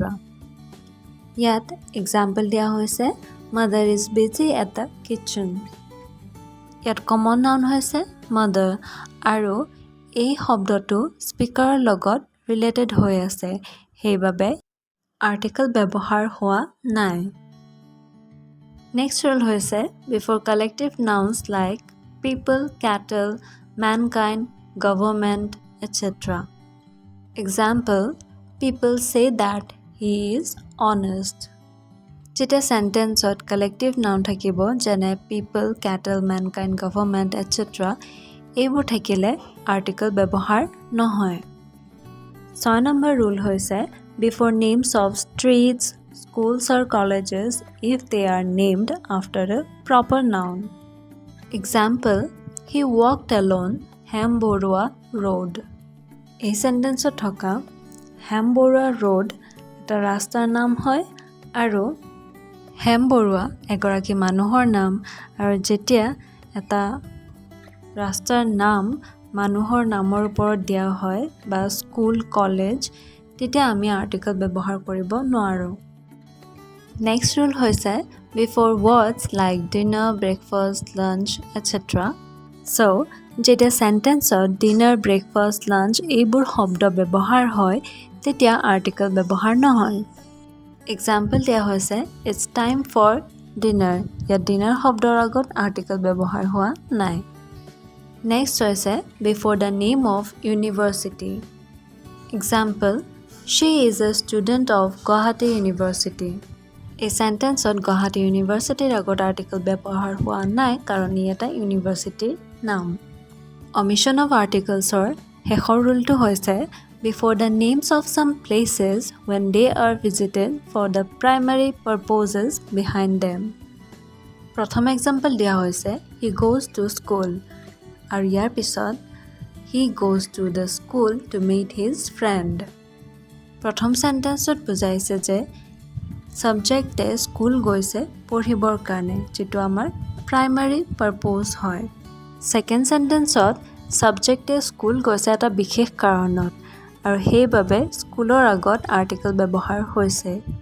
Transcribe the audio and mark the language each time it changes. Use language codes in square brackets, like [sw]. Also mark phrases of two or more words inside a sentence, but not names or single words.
[as] ইয়াত example দিয়া হৈছে [en] mother is busy at the kitchen [as] ইয়াত [en] common noun [as] হৈছে mother আৰু এই শব্দটো স্পিকাৰৰ লগত ৰিলেটেড হৈ আছে সেইবাবে আৰ্টিকল ব্যৱহাৰ হোৱা নাই [en] নেক্সট rule হৈছে before collective nouns like people cattle mankind government etc example people say that he is honest [as] যেতিয়া সেন্টেন্সত [en] collective noun [as] থাকিব যেনে [en] people cattle mankind government etc [as] এইবোৰ থাকিলে আৰ্টিকল ব্যৱহাৰ নহয় [en] 6 নম্বৰ rule হৈছে before names of streets schools or colleges if they are named after a proper noun example he walked alone Hamborua road [as] এই সেন্টেন্সত থকা Hamborua road এটা ৰাস্তাৰ নাম হয় আৰু Hamborua এগৰাকী মানুহৰ নাম আৰু যেতিয়া এটা ৰাস্তাৰ নাম মানুহৰ নামৰ ওপৰত দিয়া হয় বা স্কুল কলেজ তেতিয়া আমি আৰ্টিকল ব্যৱহাৰ কৰিব নোৱাৰো নেক্সট rule হৈছে [en] before words like dinner breakfast lunch etc so [as] যেতিয়া সেন্টেন্সত [en] dinner breakfast lunch [as] এইবোৰ শব্দ ব্যৱহাৰ হয় তেতিয়া আৰ্টিকল ব্যৱহাৰ নহয় example দিয়া হৈছে [en] it's time for dinner [as] ইয়াত dinner শব্দৰ আগত আৰ্টিকল ব্যৱহাৰ হোৱা নাই next হৈছে [en] before the name of university example she is a student of Guwahati University [as] এই সেন্টেন্সত Guwahati Universityৰ আগত আৰ্টিকল ব্যৱহাৰ হোৱা নাই কাৰণ ই এটা ইউনিভাৰ্চিটিৰ নাম [en] omission of articlesৰ [as] শেষৰ ৰুলটো হৈছে [en] before the names of some places when they are visited for the primary purposes behind them প্ৰথম example [as] দিয়া হৈছে [en] he goes to school [as] আৰু ইয়াৰ পিছত [en] he goes to the school to meet his friend [as] প্ৰথম সেন্টেন্সত বুজাইছে যে সাবজেক্টে স্কুল গৈছে পঢ়িবৰ কাৰণে যেটো আমাৰ প্ৰাইমাৰী পাৰপজ হয় সেকেন্ড সেন্টেন্সত সাবজেক্টে স্কুল গৈছে এটা বিশেষ কাৰণত আৰু সেইবাবে স্কুলৰ আগত আৰ্টিকল ব্যৱহাৰ হৈছে